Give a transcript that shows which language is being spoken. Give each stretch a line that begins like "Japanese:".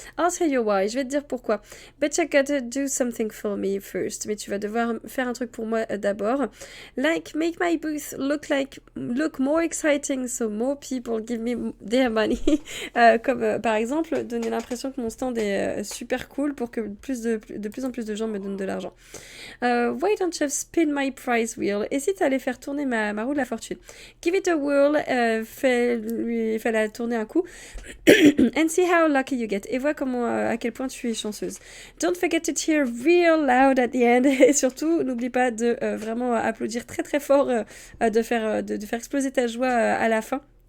English: I'll tell you why.
French: Je vais te dire pourquoi.
English: But you gotta do something for me first.
French: Mais tu vas devoir faire un truc pour moi d'abord.
English: Like make my booth look more exciting so more people give me their money.
French: Comme par exemple donner l'impression que mon stand est super cool pour que de plus en plus de gens me donnent de l'argent.
English: Why don't you spin my prize wheel?
French: Et si tu allais faire tourner ma roue de la fortune?
English: Give it a whirl.
French: Lui fait la tourner un coup.
English: And see how lucky you get.
French: Et vois à quel point tu es chanceuse.
English: Don't forget to cheer real loud at the end.
French: Et surtout, n'oublie pas de vraiment applaudir très très fort, de faire exploser ta joie à la fin.